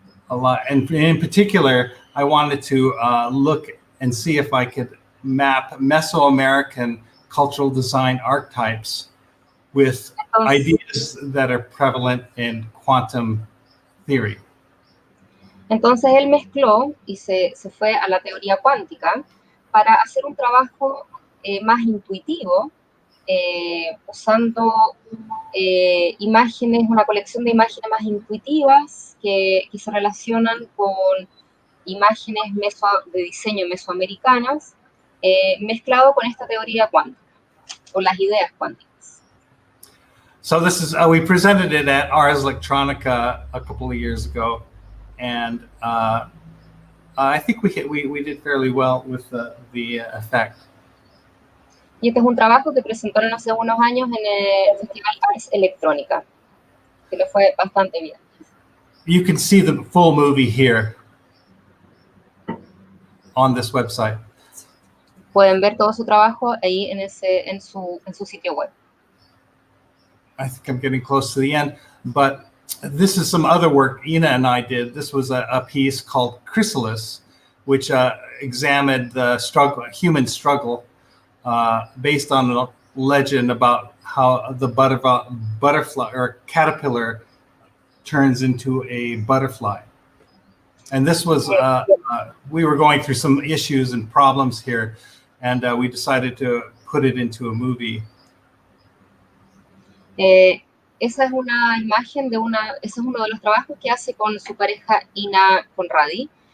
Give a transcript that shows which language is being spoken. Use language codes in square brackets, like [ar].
[en] A lot, and in particular, I wanted to look and see if I could map Mesoamerican cultural design archetypes with ideas that are prevalent in quantum theory. [es] Entonces él mezcló y se fue a la teoría cuántica para hacer un trabajo más intuitivo, usando imágenes, una colección de imágenes más intuitivas que se relacionan con imágenes de diseño mesoamericanas, mezclado con esta teoría cuántica, o las ideas cuánticas. [en] So this is, we presented it at Ars Electronica a couple of years ago, and I think we did fairly well with the effect. [es] Y este es un trabajo que presentaron hace unos años en el Festival Ars Electronica, que le fue bastante bien. [en] You can see the full movie here on this website. [es] Pueden ver todo su trabajo ahí en su sitio web. [en] I think I'm getting close to the end, but this is some other work Ina and I did. This was a piece called Chrysalis, which examined the human struggle based on a legend about how the butterfly or caterpillar turns into a butterfly. And this was, we were going through some issues and problems here, and we decided to put it into a movie. [es] Esa es una imagen ese es uno de los trabajos que hace con su pareja Ina Conradi.